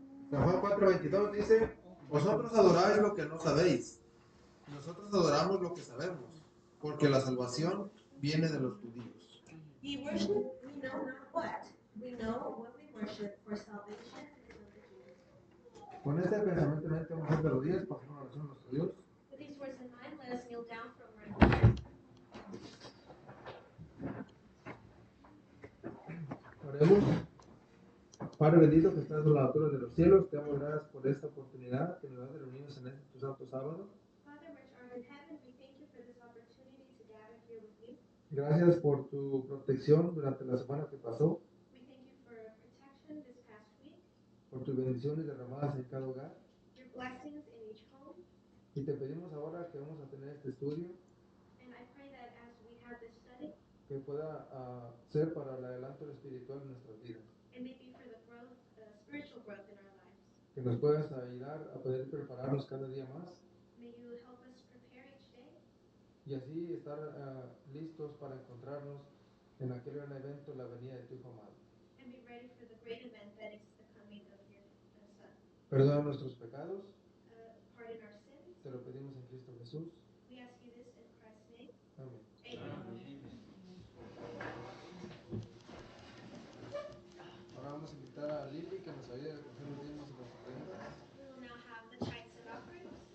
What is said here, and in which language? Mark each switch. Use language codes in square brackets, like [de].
[es] San Juan 4:22 dice: vosotros adoráis lo que no sabéis, nosotros adoramos lo que sabemos, porque la salvación viene de los judíos. [en] Ye worship, we know not what. We know what we worship, for salvation is of the Jews. [es] Con este pensamiento en mente, vamos a hacer de rodillas para hacer una oración a nuestro Dios. [en] With these words in mind, let us kneel down for a word of prayer. [es] Oremos. Padre bendito que estás en la altura de los cielos, te damos gracias por esta oportunidad que nos das de reunirnos en este tu santo sábado. [en] Father, which art in heaven, we thank you for this opportunity to gather here with you. [es] Gracias por tu protección durante la semana que pasó, [en] We thank you for protection this past week, [es] por tus bendiciones derramadas en cada hogar. [en] your blessings in each home, [es] Y te pedimos ahora que vamos a tener este estudio, [en] and I pray that as we have this study, [es] que pueda ser para el adelanto espiritual en nuestras vidas. [en] it may be for the growth, spiritual growth in our lives. [es] Que nos puedas ayudar a poder prepararnos cada día más [en] May you help us prepare each day, [es] y así estar listos para encontrarnos en aquel gran evento, la venida de tu Hijo amado. [en] and be ready for the great event that is the coming of your Son. [es] Perdona nuestros pecados, [en] Pardon our sins. [es] te lo pedimos en Cristo Jesús. [en] We ask you this in Christ's name. [es] Amén. [en] Amen. [es] Ahora vamos a invitar a Lili que nos ayude a recoger los diezmos y las ofrendas. [en] We will now have the tithes and offerings.